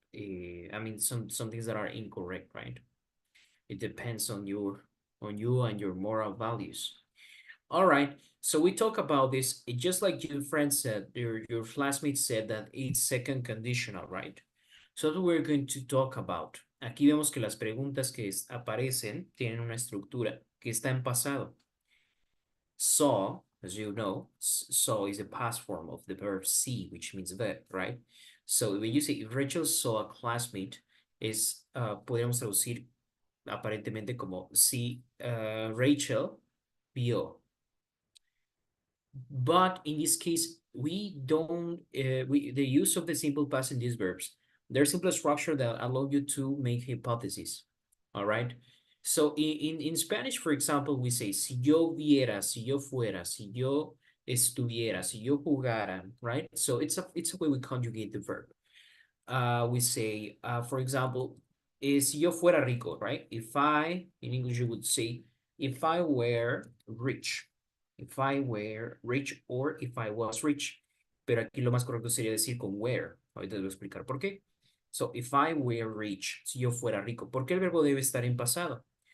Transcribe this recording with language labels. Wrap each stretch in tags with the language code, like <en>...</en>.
<en>I mean, some things that are incorrect, right? It depends on you and your moral values. All right. So we talk about this, just like your friend said, your classmate said that it's second conditional, right? So that's what we're going to talk about.</en> <es>Aquí vemos que las preguntas que aparecen tienen una estructura que está en pasado.</es> <en>Saw, as you know, saw is the past form of the verb see, which means ver, right? So when you say if Rachel saw a classmate,</en> <es>podríamos traducir aparentemente como si Rachel vio.</es> <en>But in this case, we don't, the use of the simple past in these verbs, there's simple structure that allow you to make hypotheses, all right? So in Spanish, for example, we say,</en> <es>si yo viera, si yo fuera, si yo estuviera, si yo jugara, right?</es> <en>So it's a way we conjugate the verb. We say, for example,</en> <es>si yo fuera rico,</es> <en>right? In English, you would say, if I were rich. If I were rich or if I was rich.</en> <es>Pero aquí lo más correcto sería decir con were. Ahorita les voy a explicar por qué.</es> <en>So, if I were rich,</en> <es>si yo fuera rico. ¿Por qué el verbo debe estar en pasado?</es>